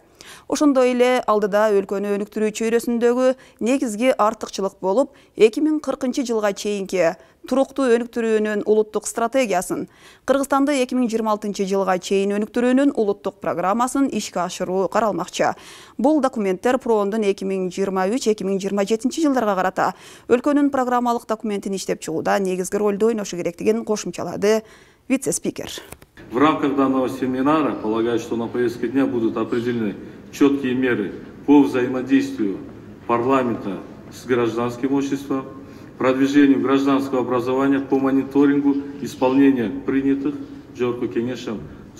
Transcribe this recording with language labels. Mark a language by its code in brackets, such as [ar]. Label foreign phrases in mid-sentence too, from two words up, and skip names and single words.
[ky] Ошондой эле алдыда өлкөнү өнүктүрүү чөйрөсүндөгү негизги артыкчылык болуп, 2040 жылга чейинки туруктуу өнүктүрүүнүн улуттук стратегиясын, Кыргызстанды 2026 жылга чейин өнүктүрүүнүн улуттук программасын ишке ашыруу каралмакчы. Бул документтер ПРООНдун 2023-2027 жылдарга карата өлкөнүн программалык документин иштеп чыгууда негизги ролду ойношу керектигин кошумчалады вице-спикер. [ru] В рамках данного семинара, полагаю, что на повестке дня будут определены четкие меры по взаимодействию парламента с гражданским обществом, продвижению гражданского образования, по мониторингу исполнения принятых Жогорку Кеңешем